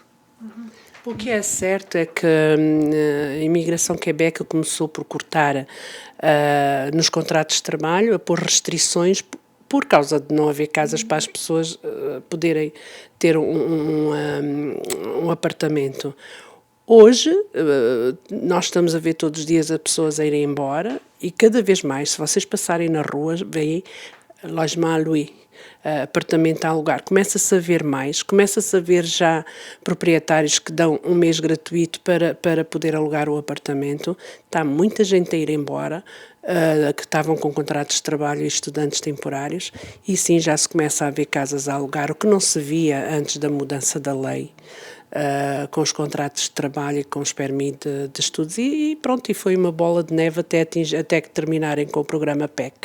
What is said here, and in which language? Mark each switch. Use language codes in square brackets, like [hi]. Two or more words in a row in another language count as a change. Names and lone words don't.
[pt] O que é certo é que a imigração Quebec começou por cortar nos contratos de trabalho, a pôr restrições por causa de não haver casas para as pessoas poderem ter um apartamento. Hoje, nós estamos a ver todos os dias as pessoas a irem embora e cada vez mais, se vocês passarem na rua, veem [fr] logement à louer, [pt] apartamento a alugar. Começa-se a ver mais, começa-se a ver já proprietários que dão um mês gratuito para poder alugar o apartamento. Está muita gente a ir embora, que estavam com contratos de trabalho e estudantes temporários, e sim, já se começa a ver casas a alugar, o que não se via antes da mudança da lei, com os contratos de trabalho e com os permis de estudos, e pronto, e foi uma bola de neve até que terminarem com o programa PEC.